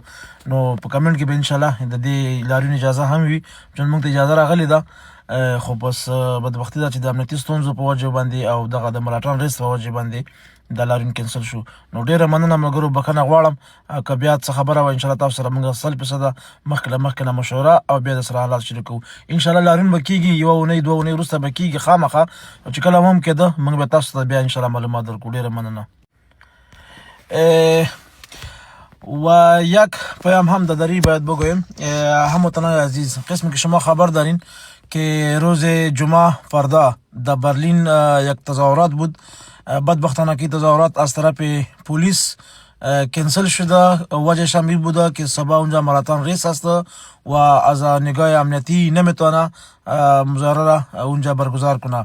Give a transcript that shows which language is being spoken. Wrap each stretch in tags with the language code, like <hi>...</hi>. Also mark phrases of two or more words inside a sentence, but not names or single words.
<ps>نو په کمنټ کې به انشاءالله د دې لاریون اجازه هم وي، چون موږ ته اجازه راغلې ده، خو بس بدبختي ده چې د امنیتي ستونزو په وجه باندې او دغه د</ps> <en>marathon race</en> <ps>په وجه باندې دا لاریون کینسل شو. نو ډېره مننه ملګرو، بښنه غواړم که بیا څه خبره وه انشاءالله تاسو سره موږ 100% مخکې له مخکې نه مشوره او بیا درسره حالات شریکوو. انشاءالله لاریون به کېږي، 1 اونۍ 2 اونۍ وروسته به کېږي خامخا، چې کله هم کېده موږ به تاسو ته بیا انشاءالله معلومات درکړو. ډېره مننه.</ps> <fa>و یک پیام هم داری باید بگویم هموطنان عزیز، قسمی که شما خبر دارین که روز جمعه فردا در برلین یک تظاهرات بود. بدبختانه که تظاهرات از طرف پلیس کنسل شده، وجهش هم این بوده که سبا اونجا</fa> <en>marathon race</en> <fa>است و از نگاه امنیتی نمیتونه مظاهره را اونجا برگزار کنه.</fa>